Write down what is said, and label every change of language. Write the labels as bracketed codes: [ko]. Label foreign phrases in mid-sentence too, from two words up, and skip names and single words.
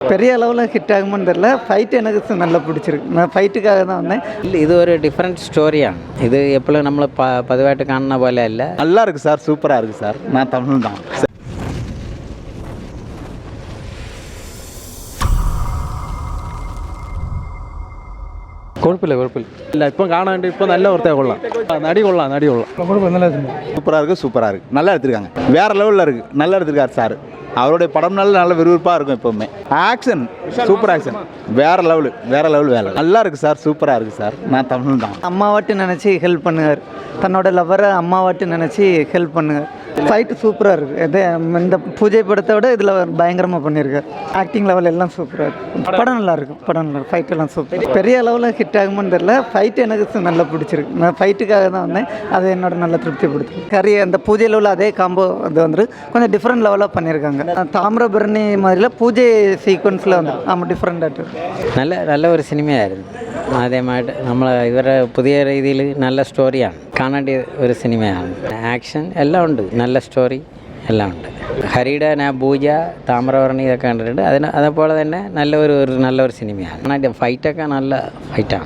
[ta] பெரிய அளவில் ஹிட் ஆகுமான்னு தெரில. ஃபைட் எனக்கு நல்லா பிடிச்சிருக்கு. நான் ஃபைட்டுக்காக தான் வந்தேன். இல்லை, இது ஒரு டிஃப்ரெண்ட் ஸ்டோரிയാണ്. இது எப்போவும் நம்மளை [ml] പതിവായിട്ട് കാണുന്ന പോലെ അല്ല. [ta] நல்லா இருக்குது சார், சூப்பராக இருக்குது சார். நான் தமிழ் தான். [ml] കുഴപ്പമില്ല ഇല്ല ഇപ്പം കാണാണ്ട് ഇപ്പം നല്ല വൃത്തിயாக കൊള്ളാം. നടി [ta] சூப்பராக இருக்குது, சூப்பராக இருக்குது. நல்லா எடுத்திருக்காங்க. வேறு லெவலில் இருக்குது. நல்லா எடுத்திருக்காரு சார். அவருடைய படம் நல்ல விறுவிறுப்பாக இருக்கும். எப்போவுமே ஆக்ஷன், சூப்பர் ஆக்ஷன், வேறு லெவலு வேலை. நல்லா இருக்குது சார், சூப்பராக இருக்குது சார். நான் தமிழ் தான். அம்மாவாட்டு நினச்சி ஹெல்ப் பண்ணுவார். தன்னோட லவ்வரை அம்மாவாட்டு நினச்சி ஹெல்ப் பண்ணுவார். ஃபைட்டு சூப்பராக இருக்குது. இந்த பூஜை படத்தை விட இதில் பயங்கரமாக பண்ணியிருக்காரு. ஆக்டிங் லெவல் எல்லாம் சூப்பராக இருக்குது. படம் நல்லா இருக்கும். ஃபைட் எல்லாம் சூப்பர். பெரிய அளவில் ஹிட் ஆகுமான்னு தெரில. ஃபைட்டு எனக்கு நல்லா பிடிச்சிருக்கு. நான் ஃபைட்டுக்காக தான் வந்தேன். அது என்னோட நல்ல திருப்திப்படுத்து. கறி அந்த பூஜையில் உள்ள அதே காம்போ அது வந்து கொஞ்சம் டிஃப்ரெண்ட் லெவலாக பண்ணியிருக்காங்க. தாமிரபரணி மாதிரிலாம் பூஜை சீக்வன்ஸில் வந்து ஆமாம் டிஃப்ரெண்டாக [ml] നല്ല ഒരു സിനിമയായിരുന്നു. ആദ്യമായിട്ട് നമ്മൾ ഇവരുടെ പുതിയ രീതിയിൽ നല്ല സ്റ്റോറിയാണ്. കാണേണ്ട ഒരു സിനിമയാണ്. ആക്ഷൻ എല്ലാം ഉണ്ട്, നല്ല സ്റ്റോറി എല്ലാം ഉണ്ട്. ഹരിയുടെ പൂജ, താമ്രവർണ്ണി ഇതൊക്കെ കണ്ടിട്ടുണ്ട്. അതേപോലെ തന്നെ നല്ലൊരു സിനിമയാണ്. ഫൈറ്റൊക്കെ നല്ല ഫൈറ്റാണ്.